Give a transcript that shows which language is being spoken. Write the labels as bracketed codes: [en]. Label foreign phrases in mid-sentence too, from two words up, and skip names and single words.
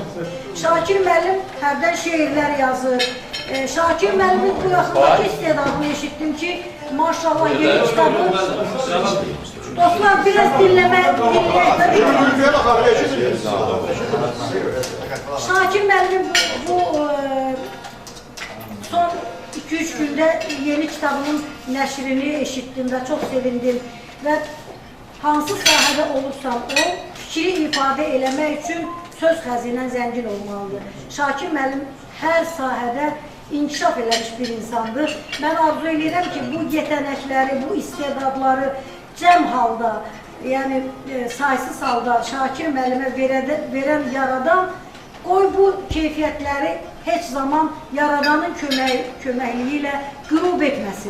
[az] Şakir müəllim hərdən şeirler yazır. Şakir müəllimin bu yaxındakı istedadını eşittim ki maşallah yeni kitabı. [tr] Dostlar biraz dinleyek. [az] Şakir müəllim bu son 2-3 günde yeni kitabının nəşrini eşittim [tr] ve çok sevindim. [az] Ve hansı sahədə olursam o, fikri ifade eləmək üçün söz xəzinən zəngin olmalıdır. Şakir müəllim hər sahədə inkişaf eləmiş bir insandır. Ben arzu edirəm ki, bu yetenekleri, bu istedadları cəm halda, yani saysız halda Şakir müəllimə verən yaradan qoy bu keyfiyyətləri heç zaman yaradanın köməkliyi ilə qürub etməsin.